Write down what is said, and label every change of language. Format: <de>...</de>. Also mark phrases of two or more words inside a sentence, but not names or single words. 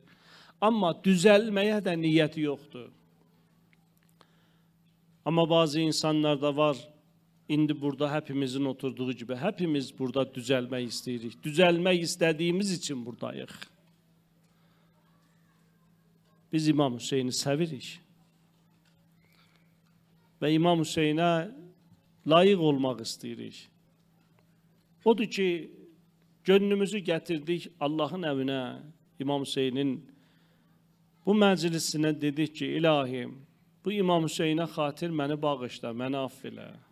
<tr>Ama düzelmeye de niyeti yoktu. Ama bazı insanlar da var, indi burada hepimizin oturduğu gibi, hepimiz burada düzelmek isteyirik. Düzelmek istediğimiz için buradayıq.</tr> <az>Biz İmam Hüseyin'i sevirik. Və İmam Hüseyinə layiq olmaq istəyirik. Odur ki, gönlümüzü gətirdik Allahın əvinə, İmam Hüseynin bu məclisinə dedik ki, ilahim, bu İmam Hüseyinə xatir məni bağışla, məni aff elə.</az>